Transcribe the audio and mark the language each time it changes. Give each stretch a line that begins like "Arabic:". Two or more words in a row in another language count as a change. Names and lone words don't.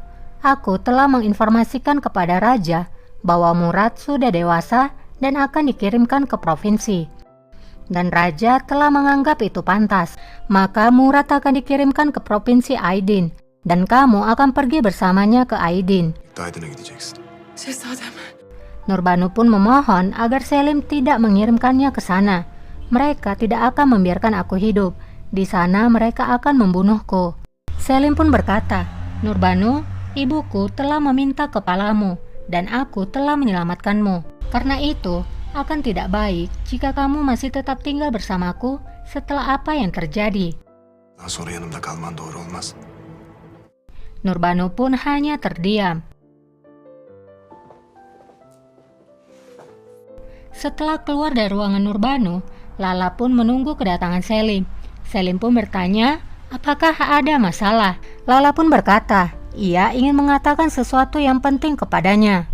Indonesian: Aku telah menginformasikan kepada raja bahwa Murad sudah dewasa dan akan dikirimkan ke provinsi. Dan raja telah menganggap itu pantas. Maka Murad akan dikirimkan ke provinsi Aydin, dan kamu akan pergi bersamanya ke Aydin."
Turkish: Aydın'a gideceksin. Şehzadem.
Indonesian: Nurbanu pun memohon agar Selim tidak mengirimkannya ke sana. Mereka tidak akan membiarkan aku hidup. Di sana mereka akan membunuhku. Selim pun berkata, "Nurbanu, ibuku telah meminta kepalamu, dan aku telah menyelamatkanmu. Karena itu, akan tidak baik jika kamu masih tetap tinggal bersamaku setelah apa yang terjadi."
Turkish: Daha sonra yanımda kalman doğru olmaz.
Indonesian: Nurbanu pun hanya terdiam. Setelah keluar dari ruangan Nurbanu, Lala pun menunggu kedatangan Selim. Selim pun bertanya, apakah ada masalah? Lala pun berkata, ia ingin mengatakan sesuatu yang penting kepadanya.